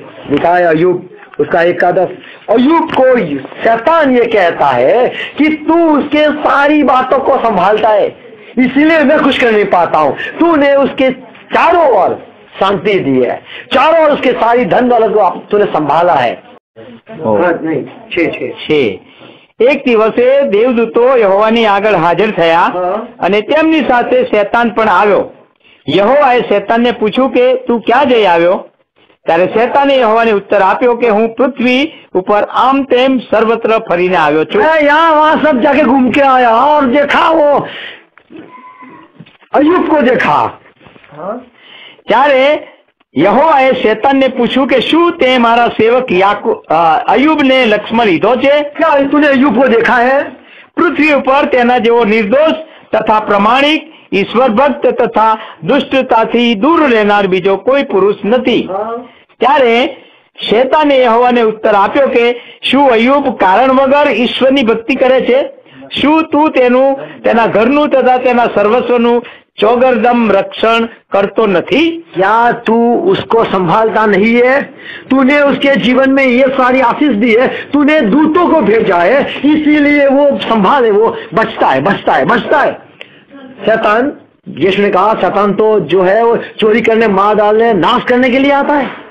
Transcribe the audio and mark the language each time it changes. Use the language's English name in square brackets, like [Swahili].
[Hindi] लिखा है अय्यूब उसका 1:10, अय्यूब को शैतान ये कहता है कि तू उसके सारी बातों को संभालता है, इसीलिए मैं कुछ कर नहीं पाता हूँ। तूने उसके चारों ओर शांति दी है, चारों ओर उसके सारी धन दौलत को तूने संभाला है। नहीं 6 [Gujarati] એક દિવસે દેવદૂતો યહોવાની આગળ હાજર થયા અને તેમની સાથે શેતાન પણ આવ્યો। યહોવાએ શેતાનને પૂછ્યું કે તું ક્યાં જઈ આવ્યો? ત્યારે શેતાને યહોવાને ઉત્તર આપ્યો કે હું પૃથ્વી ઉપર આમ તેમ સર્વત્ર ફરીને આવ્યો છું। [Hindi] यहाँ वहां सब जाके घूम के आया और देखा वो अय्यूब को देखा। [Gujarati] ત્યારે યહોવાએ શેતાનને પૂછ્યું કે શું તે મારા સેવક અય્યુબને લક્ષ્મણ લીધો છે? [Hindi] क्या तूने अय्यूब को देखा है? [Gujarati] પૃથ્વી ઉપર તેના જેવો નિર્દોષ તથા પ્રમાણિક, ઈશ્વર ભક્ત તથા દુષ્ટતાથી દૂર રહેનાર બીજો કોઈ પુરુષ નથી। ત્યારે શેતાને યહોવાને ઉત્તર આપ્યો કે શું અય્યુબ કારણ વગર ઈશ્વરની ભક્તિ કરે છે? શું તું તેના ઘરનું તથા તેના સર્વસ્વનું चौगरदम रक्षण करतो नहीं? [Hindi] क्या तू उसको संभालता नहीं है? तूने उसके जीवन में ये सारी आशीष दी है, तूने दूतों को भेजा है, इसीलिए वो संभाले, वो बचता है। शैतान, यीशु ने कहा शैतान तो जो है वो चोरी करने, मार डालने, नाश करने के लिए आता है।